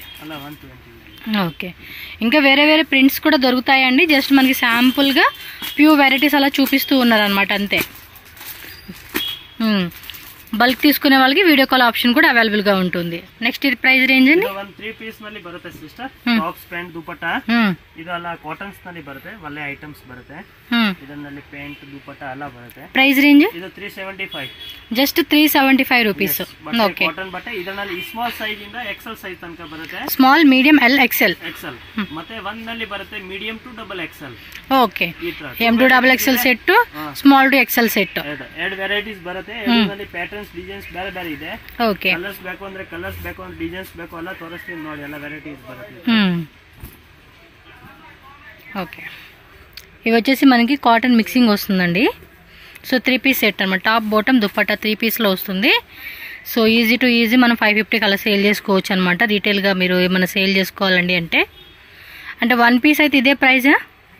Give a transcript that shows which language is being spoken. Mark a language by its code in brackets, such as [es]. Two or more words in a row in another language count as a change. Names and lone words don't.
[te] ఓకే, ఇంకా వేరే వేరే ప్రింట్స్ కూడా దొరుకుతాయండి. జస్ట్ మనకి శాంపుల్గా [en] few varieties [te] అలా చూపిస్తూ ఉన్నారనమాట అంతే. బల్క్ తీసుకునే వాళ్ళకి [en] video call option [te] కూడా అవైలబుల్ గా ఉంటుంది. నెక్స్ట్ ఇది [en] price range [te] అండి. [kn] 3 పీస్ ನಲ್ಲಿ ಬರುತ್ತೆ ಸಿಸ್ಟರ್. ಟಾಪ್ಸ್ ಪ್ಯಾಂಟ್ ದುಪಟ್ಟಾ ಇದು ಎಲ್ಲ ಕಾಟನ್ಸ್ ನಲ್ಲಿ ಬರುತ್ತೆ. ಒಳ್ಳೆ ಐಟಮ್ಸ್ ಬರುತ್ತೆ. ಇದರಲ್ಲಿ ಪ್ಯಾಂಟ್ ದುಪಟ್ಟಾ ಎಲ್ಲ ಬರುತ್ತೆ. [en] price range [kn] ಇದು 375, ಜಸ್ಟ್ 375 ರೂಪೀಸ್. ಓಕೆ, ಕಾಟನ್ ಬಟ್ಟೆ. ಇದರಲ್ಲಿ ಸ್ಮಾಲ್ ಸೈಜ್ ಇಂದ ಎಕ್ಸೆಲ್ ಸೈಜ್ ತನಕ ಬರುತ್ತೆ. [en] small, medium, L, XL. [kn] ಮತ್ತೆ ಒಂದ್ ನಲ್ಲಿ ಬರುತ್ತೆ [en] medium to double XL. OK, M to double XL set, small to XL set, [kn] ಸ್ಮಾಲ್ ಟು ಎಕ್ಸೆಲ್ ಸೆಟ್. ಎರಡು ವೆರೈಟೀಸ್ ಬರುತ್ತೆ. ಇದರಲ್ಲಿ ಪ್ಯಾಟರ್ನ್ಸ್ ಡಿಸೈನ್ಸ್ ಬೇರೆ ಬೇರೆ ಇದೆ. ಓಕೆ, ಕಲರ್ಸ್ ಬೇಕು ಅಂದ್ರೆ ಕಲರ್ಸ್, ಬೇಕು ಅಂದ್ರೆ ಡಿಸೈನ್ಸ್ ಬೇಕು ಎಲ್ಲ ತೋರಿಸ್ತೀನಿ ನೋಡಿ. ಎಲ್ಲ ವೆರೈಟೀಸ್ ಬರುತ್ತೆ. [te] ఓకే, ఇవి వచ్చేసి మనకి [en] cotton mixing [te] వస్తుందండి. సో 3 పీస్ సెట్ అనమాట. టాప్ బాటమ్ దుపట్టా 3 పీస్లో వస్తుంది. సో [en] easy to easy [te] మనం 550 అలా సేల్ చేసుకోవచ్చు అనమాట. రీటైల్గా మీరు ఏమైనా సేల్ చేసుకోవాలండి అంటే 1 పీస్ అయితే ఇదే ప్రైజా?